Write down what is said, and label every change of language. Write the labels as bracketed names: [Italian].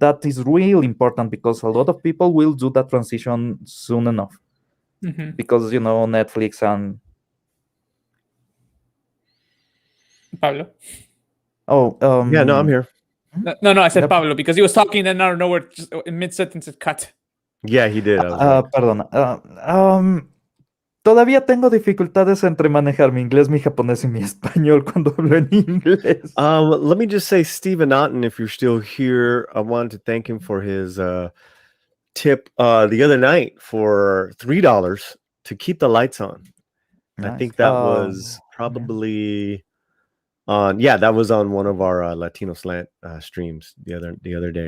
[English] That is really important because a lot of people will do that transition soon enough. Because, you know, Netflix and Pablo. Oh, Yeah, no, I'm here. No, I said Pablo because he was talking and out of nowhere, just in mid sentence, it cut. Yeah, he did. I was right. [Spanish] Perdona. Todavía tengo dificultades entre manejar mi inglés, mi japonés y mi español cuando hablo en inglés. [English] Let me just say, Stephen Otten, if you're still here, I wanted to thank him for his tip the other night for $3 to keep the lights on. Nice. I think that was probably on that was on one of our Latino Slant streams the other day.